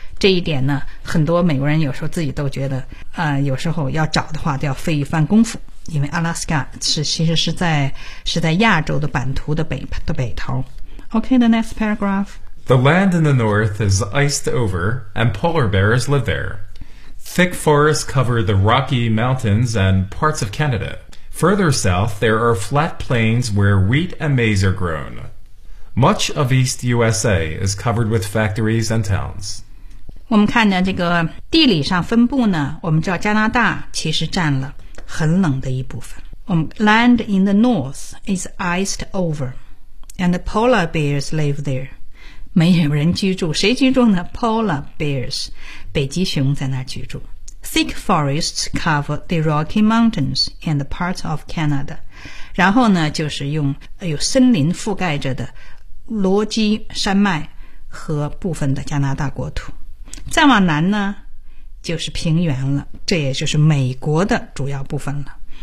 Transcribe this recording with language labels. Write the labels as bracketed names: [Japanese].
[Chinese] 这一点呢，很多美国人有时候自己都觉得有时候要找的话都要费一番功夫，因为阿拉斯加其实是在亚洲的版图的北头。 [English] Okay, the next paragraph. The land in the north is iced over and polar bears live there. Thick forests cover the Rocky Mountains and parts of Canada. Further south, there are flat plains where wheat and maize are grown. Much of East USA is covered with factories and towns. [Chinese] 我们看呢，这个地理上分布呢，我们知道加拿大其实占了很冷的一部分。我们 [English] land in the north is iced over, and the polar bears live there. [Chinese] 没有人居住，谁居住呢 ？ [English] Polar bears, [Chinese] 北极熊在那居住。 [English] Thick forests cover the Rocky Mountains and parts of Canada. [Chinese] 然后呢，就是用有森林覆盖着的罗基山脉和部分的加拿大国土。再往南呢就是平原了，这也就是美国的主要部分了。